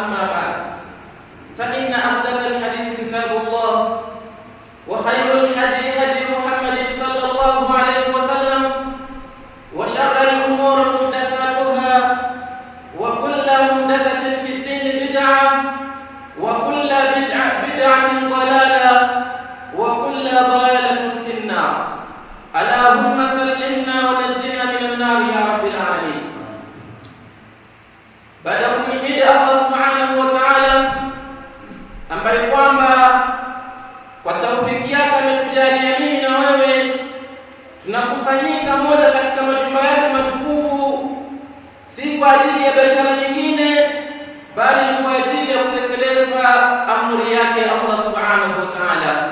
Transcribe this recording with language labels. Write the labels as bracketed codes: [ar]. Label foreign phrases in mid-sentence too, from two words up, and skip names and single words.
[ar] أما بعد، فإن أصدق الحديث كتاب الله، وخير الهدي هدي محمد صلى الله عليه وسلم، وشر الأمور محدثاتها، وكل محدثة في الدين بدعة، وكل بدعة ضلالة، وكل ضلالة في النار. اللهم سلمنا ونجنا من النار يا رب العالمين. [sw] Baada ya kumhimidi Allah subhanahu wa ta'ala ambaye kwamba kwa taufiki yake ametujalia mimi na wewe tunakusanyika moja katika majumba yake matukufu, si kwa ajili ya biashara nyingine, bali kwa ajili ya kutekeleza amri yake Allah subhanahu wa ta'ala.